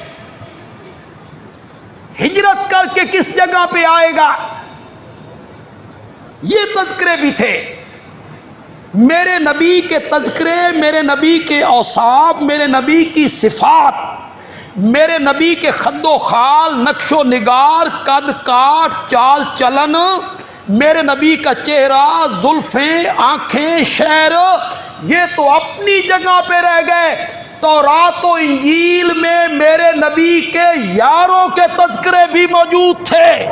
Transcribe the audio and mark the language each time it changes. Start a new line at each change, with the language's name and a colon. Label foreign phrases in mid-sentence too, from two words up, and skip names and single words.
Urdu: ہجرت کر کے کس جگہ پہ آئے گا؟ یہ تذکرے بھی تھے، میرے نبی کے تذکرے، میرے نبی کے اوصاف، میرے نبی کی صفات، میرے نبی کے خد و خال، نقش و نگار، قد کاٹ، چال چلن، میرے نبی کا چہرہ، زلفیں، آنکھیں، شعر، یہ تو اپنی جگہ پہ رہ گئے، تورات و انجیل میں میرے نبی کے یاروں کے تذکرے بھی موجود تھے۔